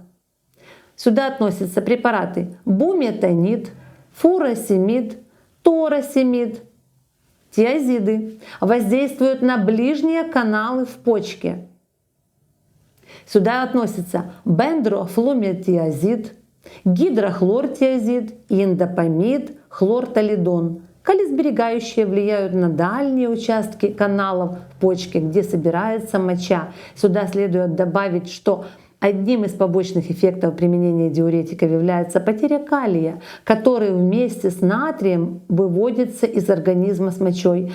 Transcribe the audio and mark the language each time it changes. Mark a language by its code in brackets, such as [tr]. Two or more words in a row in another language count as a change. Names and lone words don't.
[ru] Сюда относятся препараты буметанид, фуросемид, торосемид. Тиазиды воздействуют на ближние каналы в почке. Сюда относятся бендрофлуметиазид, гидрохлортиазид, индопамид, хлортолидон. Калиесберегающие влияют на дальние участки каналов в почке, где собирается моча. Сюда следует добавить, что одним из побочных эффектов применения диуретиков является потеря калия, который вместе с натрием выводится из организма с мочой.